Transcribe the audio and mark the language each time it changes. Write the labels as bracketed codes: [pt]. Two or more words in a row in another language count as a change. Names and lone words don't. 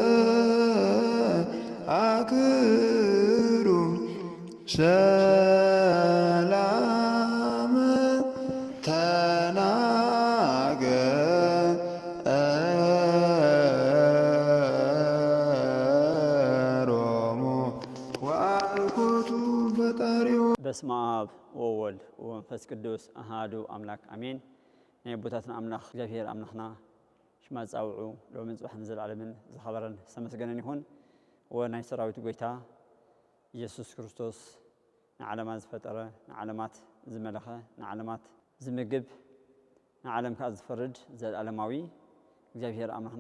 [gez] አክብሩ ሰላመ ተናገሮሙ ወአልኮቱ ፈጣሪው። በስመ አብ ወወልድ ወመንፈስ ቅዱስ አሐዱ አምላክ አሜን። [ti] ናይ ቦታትና አምላኽ እግዚአብሔር አምላኽና ሽማ ጻውዑ ሎምን ጽባሕን ዘለዓለምን ዝኸበረን ዝተመስገነን ይኹን። ወናይ ሰራዊት ጎይታ ኢየሱስ ክርስቶስ ንዓለማት ዝፈጠረ ንዓለማት ዝመለኸ ንዓለማት ዝምግብ ንዓለም ከዓ ዝፈርድ ዘለዓለማዊ እግዚአብሔር አምላኽና